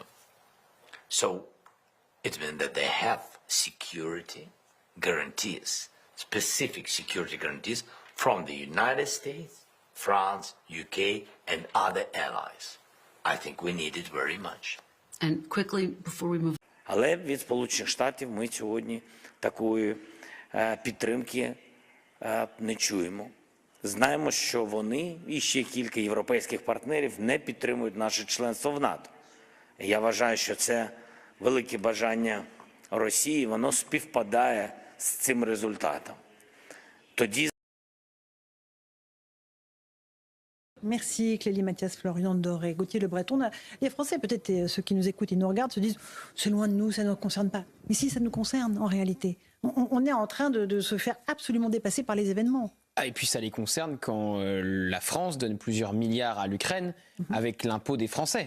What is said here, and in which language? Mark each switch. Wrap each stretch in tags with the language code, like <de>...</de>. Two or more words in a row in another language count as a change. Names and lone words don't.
<en>So it means that they have security guarantees, specific security guarantees from the United States, France, UK, and other allies. I think we need it very much. And quickly, before we move.</en> <uk>Але від Сполучених Штатів ми сьогодні такої підтримки не чуємо. Знаємо, що вони і ще кілька європейських партнерів не підтримують наше членство в НАТО. Я вважаю, що це велике бажання Росії, воно співпадає з цим результатом. Тоді</uk> <fr>Merci Clélie Mathias, Florian Doré, Gauthier Le Breton. Les Français, peut-être ceux qui nous écoutent et nous regardent, se disent c'est loin de nous, ça ne nous concerne pas. Mais si, ça nous concerne en réalité. On est en train de se faire absolument dépasser par les événements. Et puis ça les concerne quand la France donne plusieurs milliards à l'Ukraine avec l'impôt des Français.</fr>